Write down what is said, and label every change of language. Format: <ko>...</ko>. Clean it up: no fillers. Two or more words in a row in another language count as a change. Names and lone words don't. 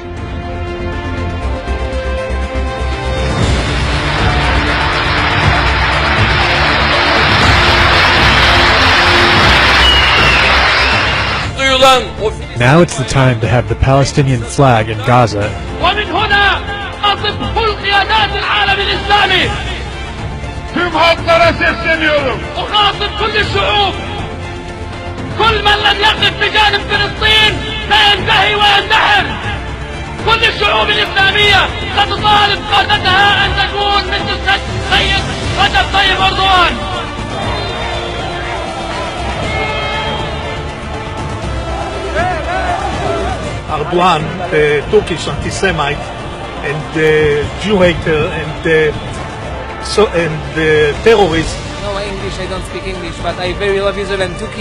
<en>Now it's the time to have the Palestinian flag in Gaza.</en> <ar>ومن هنا أطلب كل قيادات العالم الإسلامي.</ar> <tr>Tüm halklara sesleniyorum.</tr> <ar>أخاطب كل الشعوب. كل من لم يقف بجانب فلسطين سينتهي وينتحر. كل الشعوب الإسلامية ستطالب قادتها أن تكون مثل السيد رجب طيب أردوغان.</ar> <en>Erdogan, the Turkish anti-Semite and the Jew hater and the terrorist. No English, I don't speak English, but I very love Israel and Turkey.</en>